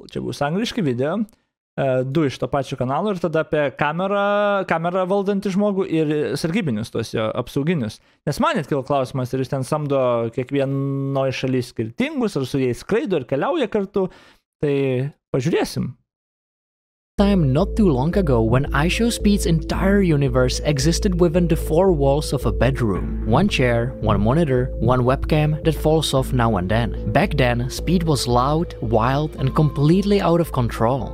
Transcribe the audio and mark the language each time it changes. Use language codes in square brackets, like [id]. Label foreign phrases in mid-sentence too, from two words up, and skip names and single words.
[lt] Čia bus angliški video, du iš to pačio kanalo ir tada apie kamerą valdantį žmogų ir sargybinius tos jo apsauginius. Nes man net kilo klausimas, ar jis ten samdo kiekvienoje šalyje skirtingus, ar su jais skraido ir keliauja kartu, tai pažiūrėsim. [en] Time not too long ago when IShowSpeed's entire universe existed within the four walls of a bedroom. One chair, one monitor, one webcam that falls off now and then. Back then, Speed was loud, wild, and completely out of control.